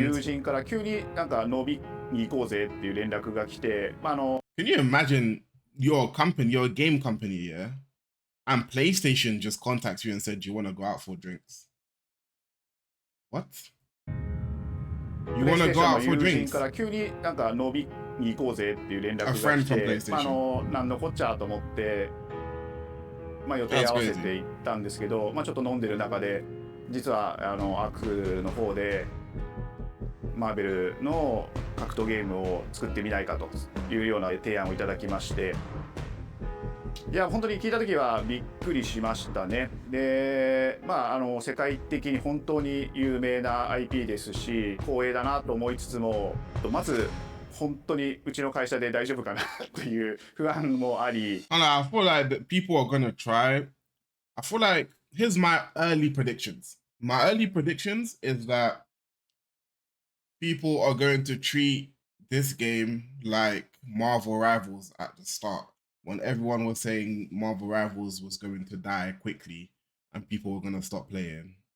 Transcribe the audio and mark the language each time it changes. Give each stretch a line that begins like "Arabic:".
Japanese: 友人から急になんか飲みに行こうぜっていう連絡が来て、
English: Can you imagine your company, your game company, yeah, and PlayStation just contacts you and said, "Do you want to go out for drinks?" What? You want to go out for drinks?
Japanese: から急になんか飲みに行こうぜっていう連絡が来て、なんのこっちゃと思って。予定合わせて行ったんですけど、ちょっと飲んでる中で実はアークの方でマーベルの格闘ゲームを作ってみないかというような提案をいただきまして、いや本当に聞いた時はびっくりしましたね。で、世界的に本当に有名な IP ですし光栄だなと思いつつも、まず本当にうちの会社で大丈夫かなっていう不安もあり。
English: I feel like that people are gonna try. I feel like here's my early predictions. My early predictions is that people are going to treat this game like Marvel Rivals at the start, when everyone was saying Marvel Rivals was going to die quickly and people were gonna stop playing.